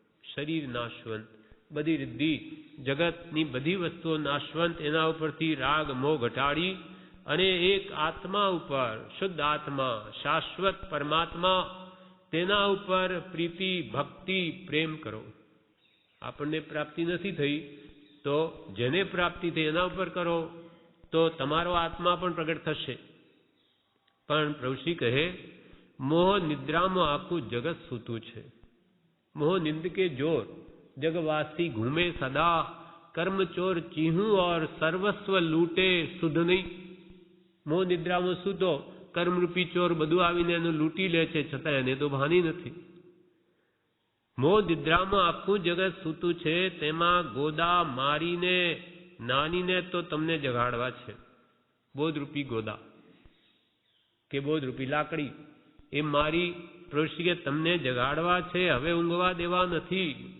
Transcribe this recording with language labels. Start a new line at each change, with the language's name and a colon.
Gujarati: શરીર નાશવંત, બધી રિદ્ધિ જગતની બધી વસ્તુઓ નાશવંત, એના ઉપરથી રાગ મોહ ઘટાડી અને એક આત્મા ઉપર, શુદ્ધ આત્મા, શાશ્વત પરમાત્મા, તેના ઉપર પ્રીતિ ભક્તિ પ્રેમ કરો. આપણને પ્રાપ્તિ નથી થઈ તો જેને પ્રાપ્તિ થઈ એના ઉપર કરો તો તમારો આત્મા પણ પ્રગટ થશે. પણ પ્રભુશ્રી કહે મોહ નિદ્રામાં આખું જગત સૂતું છે. મોહ નિંદ કે જોર
Hindi: जगवासी घूमे सदा, कर्म चोर चीहू और सर्वस्व लूटे सुध नहीं.
Gujarati: મોહ નિદ્રામાં સૂતો કર્મરૂપી ચોર બધું આવીને એનું લૂંટી લે છે, છતાં એને તો ભાની નથી. મોહ નિદ્રામાં આખું જગત સૂતું છે, તેમાં ગોદા મારીને નાનીને તો તમને જગાડવા છે. બોધરૂપી ગોદા કે બોધરૂપી લાકડી એ મારી પ્રભુશ્રી કે તમને જગાડવા છે, હવે ઊંઘવા દેવા નથી.